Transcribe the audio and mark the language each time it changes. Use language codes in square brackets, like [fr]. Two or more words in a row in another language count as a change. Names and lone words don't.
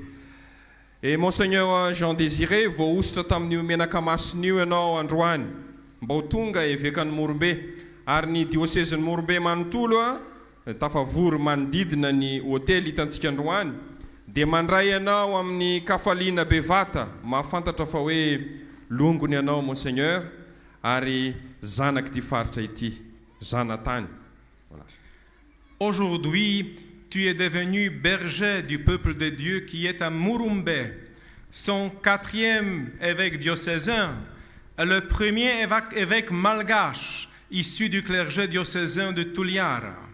[mg] Et Monseigneur Jean Désiré, voaositra tamin'io menaka masina io ianao androany, mba ho tonga évêque-ny Mourumbe, ary ny diocèse-ny Mourumbe manontolo tafavory manodidina ny hôtely hitantsika androany, dia mandray ianao amin'ny kafaliana bevata, mahafantatra fa hoe longony ianao Monseigneur, ary zanaky ty faritra ity, zanatany. [fr] Aujourd'hui, tu es devenu berger du peuple de Dieu qui est à Mourumbe, son 4e évêque diocésain, et le premier évêque malgache issu du clergé diocésain de Tuliara.